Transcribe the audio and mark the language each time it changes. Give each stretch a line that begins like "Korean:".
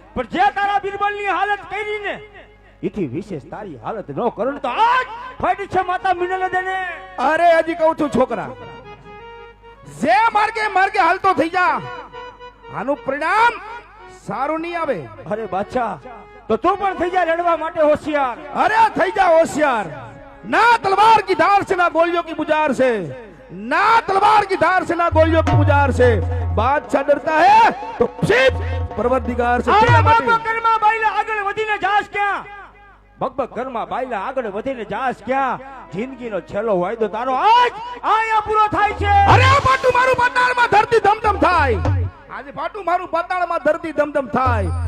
Gujarati: પણ જે તારા બિરબલની હાલત કરી ને એથી વિશેષ તારી હાલત ન કરું તો આજ ફાટી છે માતા મિનલ દેને. અરે હજી કહું છું છોકરા, જે માર્ગે માર્ગે હાલતો થઈ જા, આનું પરિણામ સારું નહીં આવે. અરે બાદશાહ, તો તું પણ થઈ જા લડવા માટે હોશિયાર. અરે થઈ જા હોશિયાર.
Hindi: ना तलवार की धार से ना गोलियों की बुझार से, ना तलवार की धार से ना गोलियों की बुझार से बादशाह डरता है तो सिर्फ परवरदिगार से.
Gujarati: અરે બકબક ઘરમાં બાયલા આગળ વધીને જાસ ક્યાં? બકબક ઘરમાં બાયલા આગળ વધીને જાસ ક્યાં? જિંદગીનો છેલ્લો વાયદો તારો આજ અહીંયા પૂરો થાય છે. અરે પાટું મારું પાતાળમાં ધરતી ધમધમ થાય. આજે પાટું મારું પાતાળમાં ધરતી ધમધમ થાય.